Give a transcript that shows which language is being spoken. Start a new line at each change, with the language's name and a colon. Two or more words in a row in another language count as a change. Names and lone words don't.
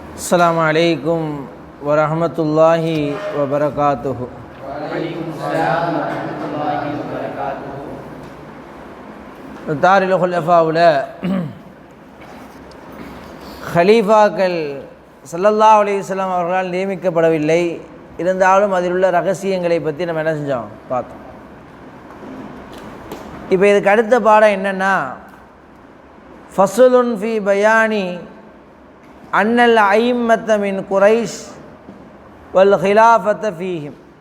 Arabic: السلام عليكم ورحمة الله وبركاته. وعليكم السلام ورحمة الله وبركاته.
Tamil: தாரில் குலஃபாவுல ஹலீஃபாக்கள்
Arabic: صلى الله عليه وسلم
Tamil: அவர்களால் நியமிக்கப்படவில்லை. இருந்தாலும் அதில் உள்ள ரகசியங்களை பற்றி நம்ம என்ன செஞ்சோம் பார்த்தோம். இப்போ இதுக்கு அடுத்த பாடம் என்னென்னா,
Arabic: فصل في بيان أن الأئمة من قريش والخلافة فيهم.